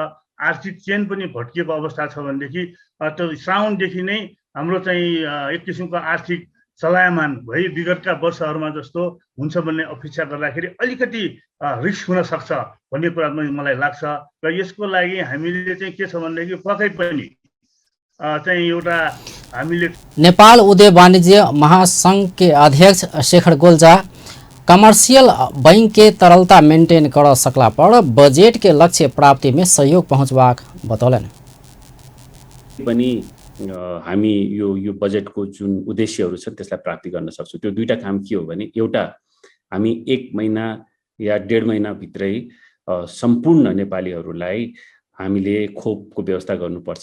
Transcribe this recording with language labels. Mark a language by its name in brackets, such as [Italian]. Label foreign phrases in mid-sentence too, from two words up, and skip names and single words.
[Nepali] आर्थिक चेन पनि भट्किएको अवस्था छ भनेदेखि साउनदेखि नै हाम्रो चाहिँ एक किसिमको आर्थिक चलायमान भई विगतका वर्षहरूमा जस्तो हुन्छ भन्ने अपेक्षा गर्दाखेरि अलिकति रिस्क हुन सक्छ भन्ने कुरा मलाई लाग्छ। र यसको लागि हामीले चाहिँ के छ भनेदेखि पक्कै पनि चाहिँ एउटा हामीले [Maithili] नेपाल उद्योग वाणिज्य महासंघ के अध्यक्ष शेखर गोल्जा कमर्शियल बैंक के तरलता मेंटेन कर सकला पर बजेट के लक्ष्य प्राप्ति में सहयोग पहुँचवाक बतौलन। [Nepali] पनि हामी यो बजेटको जुन उद्देश्यहरू छन् त्यसलाई प्राप्ति गर्न सक्छौँ। त्यो दुईटा काम के हो भने एउटा हामी 1 महिना या 1.5 महिना भित्रै सम्पूर्ण नेपालीहरूलाई हामीले खोपको व्यवस्था गर्नुपर्छ।